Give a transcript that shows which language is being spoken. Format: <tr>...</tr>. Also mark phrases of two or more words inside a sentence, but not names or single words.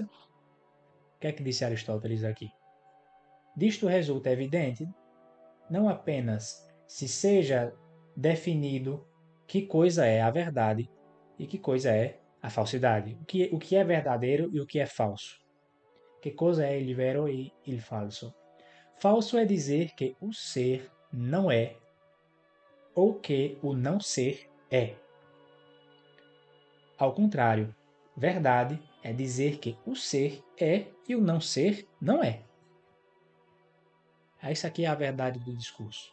<pt>O que é que disse Aristóteles aqui? Disto resulta evidente não apenas se seja definido que coisa é a verdade e que coisa é a falsidade. O que é verdadeiro e o que é falso. Que coisa é</pt> <it>il vero e il falso.</it> <pt>Falso é dizer que o ser não é ou que o não ser é. Ao contrário, verdade é dizer que o ser é e o não ser não é. Essa aqui é a verdade do discurso.</pt>